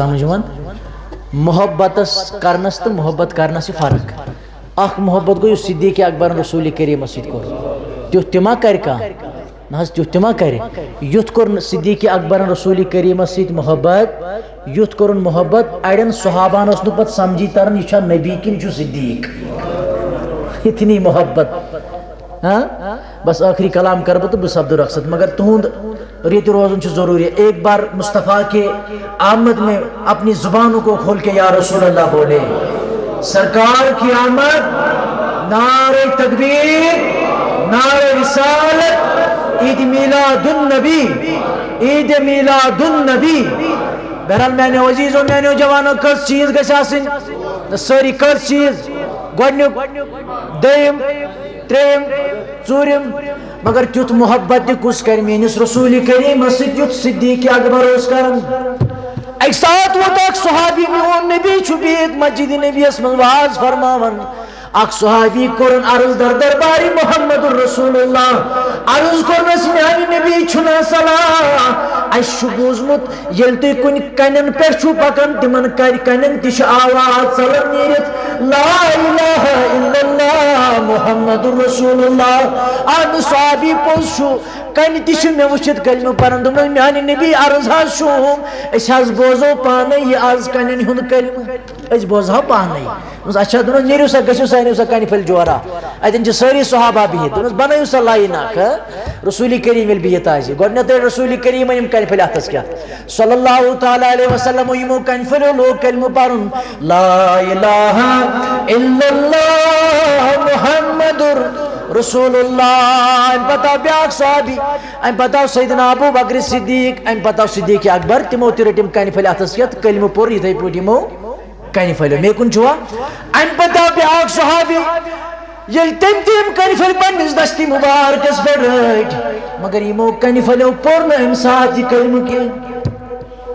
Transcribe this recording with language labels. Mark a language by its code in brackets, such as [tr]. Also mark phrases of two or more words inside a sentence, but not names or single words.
[ks] سمجھ یِوان محبتس کرنس تہٕ محبت کرنس چھِ فرق اکھ محبت گوٚو یُس صدیٖق اکبر رسول کریٖمس سۭتۍ کوٚر تیُتھ تہِ ما کرِ کانٛہہ نہ حظ تیُتھ تہِ ما کرِ یُتھ کوٚر صدیٖق اکبر رسول کریٖمس سۭتۍ محبت یُتھ کوٚرُن محبت اڑٮ۪ن صحابہن اوس نہٕ پتہٕ سمجھی تران یہِ چھا نبی کِنہٕ یہِ چھُ صدیٖق [ur] اتنی محبت [ks] بس ٲخری کلام کرٕ بہٕ تہٕ بہٕ سپدٕ رۄخصت مگر تُہُنٛد ریتی روزن [ur] ضروری ہے. ایک بار مصطفیٰ کے آمد میں اپنی زبانوں کو کھول کے یا رسول اللہ بولے. سرکار کی آمد، نعرہ تکبیر، نعرہ رسالت، عید میلاد النبی، عید میلاد النبی. بہرحال میں نے عزیزوں، میں نے جوانوں [ks] کس چیز گژھِ آسٕنۍ، سٲری کس چیز، گۄڈنیُک، دوٚیِم، ترٛیٚیِم، ژوٗرِم، مگر تیُتھ محبت تہِ کُس کرِ میٲنِس رسول کریٖمس سۭتۍ یُتھ صدیق اکبر اوس کران. اکہِ ساتہٕ ووت اکھ صحابی، میون نبی چھُ بِہِتھ مسجد نبیَس منٛز واز فرماوان. اکھ صحابی کوٚرُن عرض در دربارِ محمد رسول اللہ، عرض کوٚرنس میانہِ نبی چھُنا صلاح، اَسہِ چھُ بوٗزمُت ییٚلہِ تُہۍ کُنہِ کَنٮ۪ن پٮ۪ٹھ چھُو پکان تِمن کَنٮ۪ن تہِ چھِ آواز ژلان نیٖرِتھ [ar] لا الہ الا اللہ محمد رسول اللہ. [ks] اہن صحابی پوٚز چھُ، کنہِ تہِ چھِ مےٚ وٕچھِتھ کلمہٕ پران. دوٚپنس میانہِ نبی عرض حظ چھُم، أسۍ حظ بوزو پانے یہِ آز کنٮ۪ن ہُنٛد کلمہٕ، أسۍ بوزہو پانے. دوٚپنس اچھا، دوٚپنس نیٖرِو سا، گٔژھِو سا، أنِو سا کنہِ پھٔلۍ جورا. اتٮ۪ن چھِ سٲری صحابہ بِہِتھ. دوٚپنس بنٲیِو سا لاین اکھ. رسول کریم ییٚلہِ بِہِتھ آسہِ، گۄڈٕنیتھٕے رسول کریٖمن یِم کنہِ پھٔلۍ اتھس کیٛاہ [ar] صلی اللہ تعالیٰ علیہ وسلم، [ks] یِمو کنہِ پھٔلٮ۪و لوگ کلمہٕ پرُن [ar] لا الہ الا اللہ محمد رسول اللہ. [ks] امہِ پتہٕ آو بیٛاکھ صحابی، امہِ پتہٕ آو سیدنا ابو بکر صدیق، امہِ پتہٕ آو صدیق اکبر. تِمو تہِ رٔٹۍ یِم کنہِ پھٔلۍ اتھس کیٛاہ تہٕ کلمہٕ پوٚر یِتھے پٲٹھۍ یِمو کنہِ پھٔلٮ۪و. مے کُن چھُوا؟ امہِ پتہٕ آو بیٛاکھ صحابی، ییٚلہِ تٔمۍ تہِ یِم کنہِ پھٔلۍ پننِس دستی مبارکس پٮ۪ٹھ رٔٹۍ، مگر یِمو کنہِ پھٔلٮ۪و پوٚر نہٕ امہِ ساتہٕ یہِ کلمہٕ کینٛہہ.